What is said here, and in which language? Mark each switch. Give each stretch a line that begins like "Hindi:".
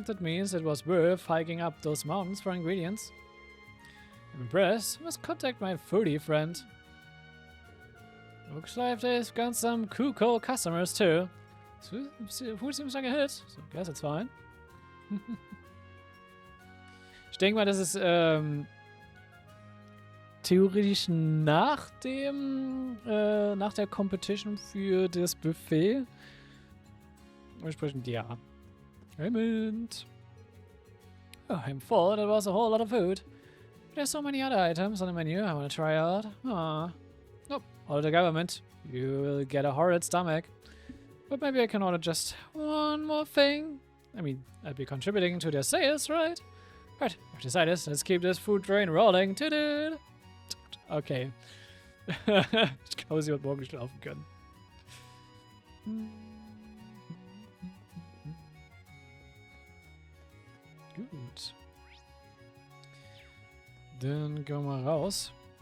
English: That means it was worth hiking up those mountains for ingredients. I'm impressed. Must contact my foodie friend. Looks like they've got some cool customers too. Food seems like a hit, so I guess it's fine.
German: Ich denke mal, das ist theoretisch nach der Competition für das Buffet. Entsprechend ja.
English: Payment. Oh, I'm full. That was a whole lot of food. But there's so many other items on the menu I want to try out. Aww. Nope. Order the government. You will get a horrid stomach. But maybe I can order just one more thing. I mean, I'd be contributing to their sales, right? Right, I've decided. Let's keep this food train rolling. Tüdüt. Okay.
German: Ich glaube, sie wird morgen schlafen können. Gut. Dann gehen wir mal raus.